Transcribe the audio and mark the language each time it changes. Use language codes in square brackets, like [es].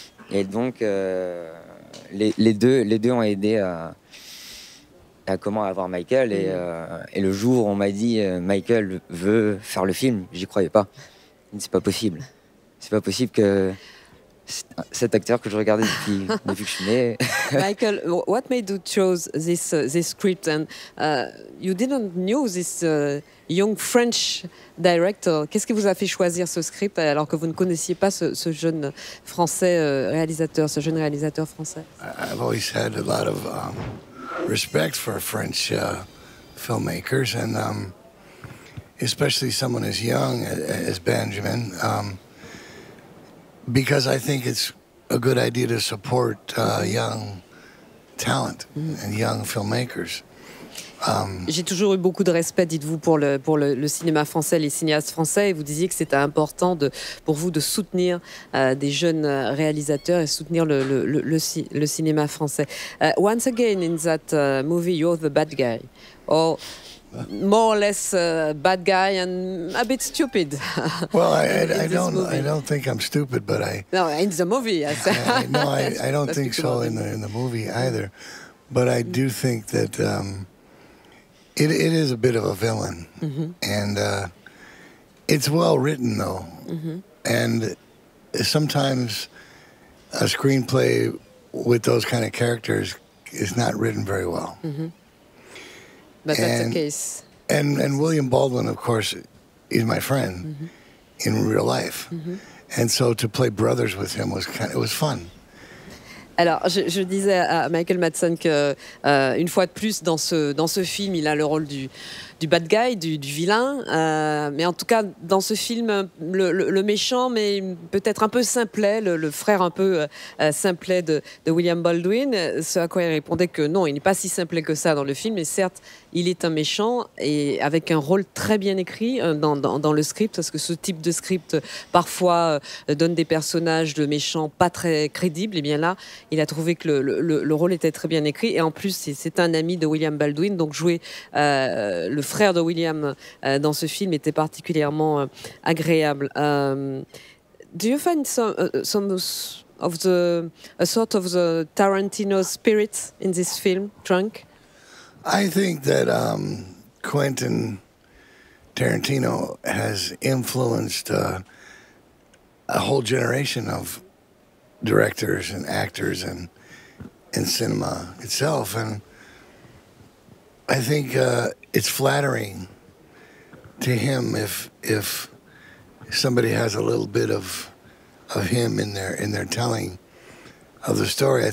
[fr] Et donc, les deux ont aidé à comment avoir Michael. Et le jour où on m'a dit Michael veut faire le film, j'y croyais pas. C'est pas possible. C'est pas possible que cet acteur que je regardais depuis que je suis né. [en] Michael, what made you choose this script? And you didn't know this young French director. [fr] Qu'est-ce qui vous a fait choisir ce script alors que vous ne connaissiez pas ce jeune français réalisateur, ce jeune réalisateur français? [en] I've always had a lot of respect for French filmmakers, and especially someone as young as Benjamin. Because I think it's a good idea to support young talent and young filmmakers. [fr] J'ai toujours eu beaucoup de respect, dites-vous, pour le cinéma français, les cinéastes français, et vous disiez que c'était important pour vous de soutenir des jeunes réalisateurs et soutenir le cinéma français. [en] Once again, in that movie, you're the bad guy, or more or less bad guy and a bit stupid. Well, I don't think I'm stupid, but No, in the movie. I don't think so in the movie either. But I do think that it is a bit of a villain, and it's well written though, and sometimes a screenplay with those kind of characters is not written very well. But that's the case. And William Baldwin, of course, is my friend in real life. And so to play brothers with him it was fun. [fr] Alors, je disais à Michael Madsen que une fois de plus dans ce film, il a le rôle du bad guy, du vilain, mais en tout cas dans ce film, le méchant, mais peut-être un peu simplet, le frère un peu simplet de William Baldwin. Ce à quoi il répondait que non, il n'est pas si simplet que ça dans le film, mais certes, il est un méchant et avec un rôle très bien écrit dans le script, parce que ce type de script parfois donne des personnages de méchants pas très crédibles. Et bien là, il a trouvé que le rôle était très bien écrit, et en plus c'est un ami de William Baldwin, donc jouer le frère de William dans ce film était particulièrement agréable. [en] Do you find some of a sort of the Tarantino spirit in this film, Drunk? I think that Quentin Tarantino has influenced a whole generation of directors and actors and cinema itself, and I think it's flattering to him if somebody has a little bit of him in their telling of the story.